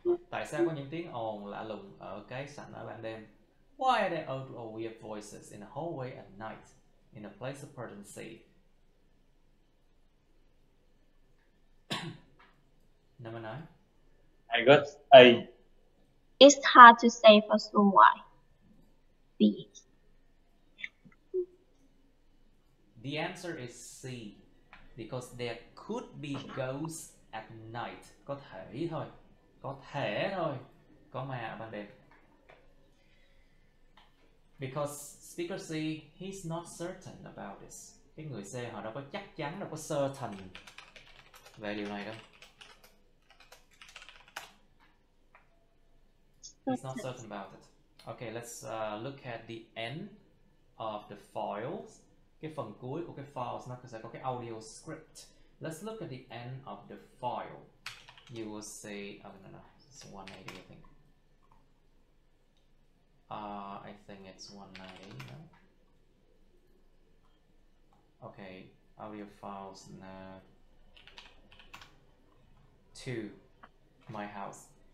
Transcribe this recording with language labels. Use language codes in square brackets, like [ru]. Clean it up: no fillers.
[vi] Tại sao có những tiếng ồn lạ lùng ở cái sảnh ở ban đêm? [en] Why are there odd or weird voices in a hallway at night in a place of urgency? Number 9. I got A. It's hard to say for sure why. B. The answer is C. Because there could be ghosts at night. [vi] Có thể thôi. Có thể thôi. Có ma ở ban đêm. [en] Because speaker C, he's not certain about this. [vi] Cái người C họ đâu có chắc chắn, đâu có certain về điều này đâu. [en] He's not certain about it. Okay, let's look at the end of the files. [vi] Cái phần cuối của cái files nó sẽ có cái audio script. [en] Let's look at the end of the file. You will see, oh no, it's 180 I think. I think it's 190, no? Okay, audio files, 2, my house.